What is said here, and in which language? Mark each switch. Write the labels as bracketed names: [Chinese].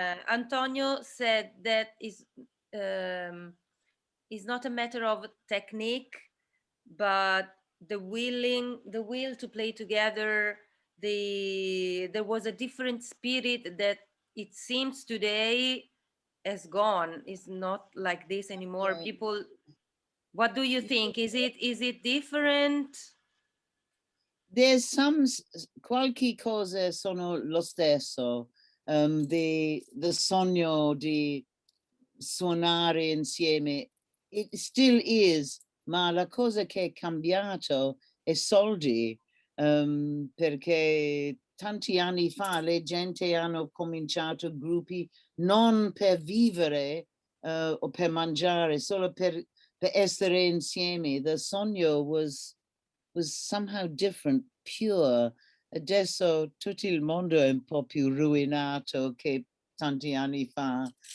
[English] Antonio said that is not a matter of technique, but the will to play together. There was a different spirit that it seems today has gone. It's not like this anymore. People, what do you think? Is it different? There's some, [Italian] qualche cose sono lo stesso. The sogno di suonare insieme, [English] it still is, [Italian] ma la cosa che è cambiato è soldi, perché tanti anni fa le gente hanno cominciato gruppi non per vivere o per mangiare, solo per essere insieme. [English] The sogno was somehow different, pure. [Italian] Adesso tutto il mondo è un po' più ruinato che tanti anni fa.